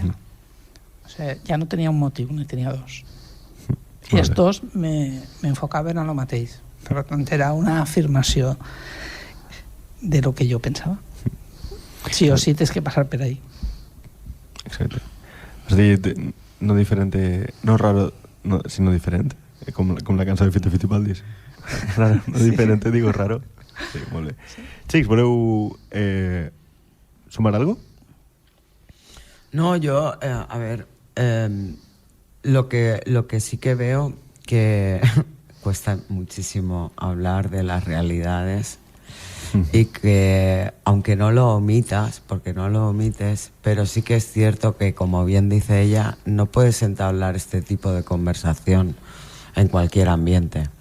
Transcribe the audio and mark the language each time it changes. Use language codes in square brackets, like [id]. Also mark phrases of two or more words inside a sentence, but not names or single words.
[ca] O sigui, ja no tenia un motiu, ni tenia dos. I els dos m'enfocaven a lo mateix. Per tant, era una afirmació de lo que jo pensava. Sí o sí, tens que passar per ahí. Exacte. Has dit [es] no diferente, no raro, no, sino diferente, [ca] com la cançó de Fito Fitipaldis. [es] Raro, no diferente, digo raro. [ca] Sí, molt bé. Xics, voleu sumar algo? [es] No, yo, a ver, lo que sí que veo que cuesta muchísimo hablar de las realidades y que aunque no lo omitas, porque no lo omites, pero sí que es cierto que, como bien dice ella, no puedes entablar este tipo de conversación en cualquier ambiente.